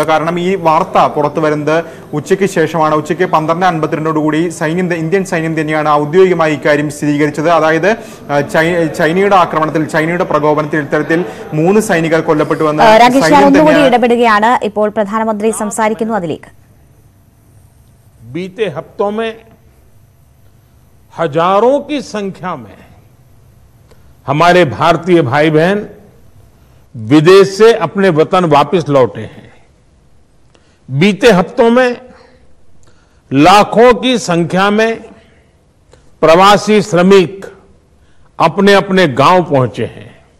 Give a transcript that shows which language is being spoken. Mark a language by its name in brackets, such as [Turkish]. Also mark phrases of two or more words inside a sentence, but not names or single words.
[Malayalam] കാരണം ഈ വാർത്ത പുറത്തു വരുന്നത് ഉച്ചയ്ക്ക് ശേഷമാണ്. ഉച്ചയ്ക്ക് 12:52 ഇന്ത്യൻ സൈന്യം തന്നെയാണ് ഔദ്യോഗികമായി ഇക്കാര്യം സ്ഥിരീകരിച്ചത്. അതായത് ചൈനയുടെ ആക്രമണത്തിൽ, ചൈനയുടെ പ്രകോപനത്തിൽ ഇത്തരത്തിൽ 3 സൈനികർ കൊല്ലപ്പെട്ടുവെന്ന് ഇടപെടുകയാണ്. ഇപ്പോൾ പ്രധാനമന്ത്രി സംസാരിക്കുന്നു. അതിലേക്ക് [Hindi] बीते हफ्तों में हजारों की संख्या में हमारे भारतीय भाई बहन विदेश से अपने वतन वापस लौटे हैं। बीते हफ्तों में लाखों की संख्या में प्रवासी श्रमिक अपने अपने गांव पहुंचे हैं।